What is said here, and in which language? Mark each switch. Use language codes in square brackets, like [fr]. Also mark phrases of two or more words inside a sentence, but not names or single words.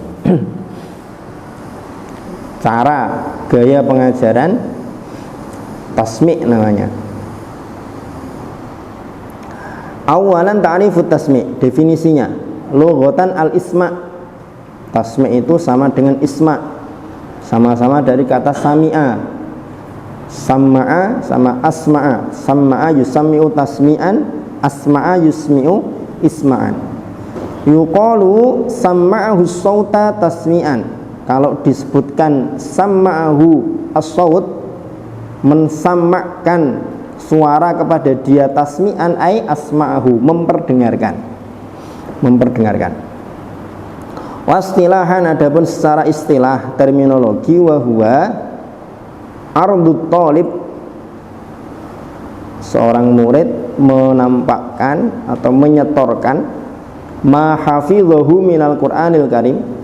[id] Cara, gaya pengajaran tasmi' namanya. Awalan [ar] تعريف التسميع', [id] definisinya. [ar] لغةً الإسماع'. [id] Tasmi' itu sama dengan isma'. Sama-sama dari kata sami'a. [ar] Sama'a sama asma'a. سمّع يسمّع تسميعًا، أسمع يسمع إسماعًا. يقال سمّعه الصوت تسميعًا. [id] Kalau disebutkan [ar] سمّعه الصوت, [id] mensamakkan suara kepada dia, [ar] تسميعًا أي أسمعه, [id] memperdengarkan. Wastilahan, adapun secara istilah terminologi, [ar] وهو عرض الطالب, [id] seorang murid menampakkan atau menyetorkan [ar] ما حفظه من القرآن الكريم,